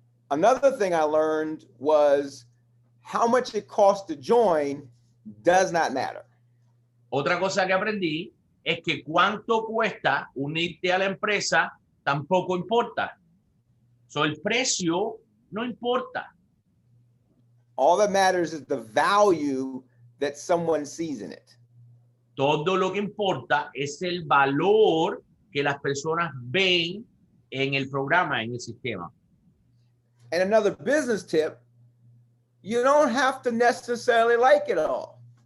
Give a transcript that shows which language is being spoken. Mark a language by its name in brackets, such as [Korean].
[English] Another thing I learned was how much it costs to join does not matter. [Spanish] Otra cosa que aprendí es que cuánto cuesta unirte a la empresa tampoco importa. So, el precio no importa. [English] All that matters is the value that someone sees in it. [Spanish] Todo lo que importa es el valor que las personas ven en el programa, en el sistema. [English] And another business tip, you don't have to necessarily like it all.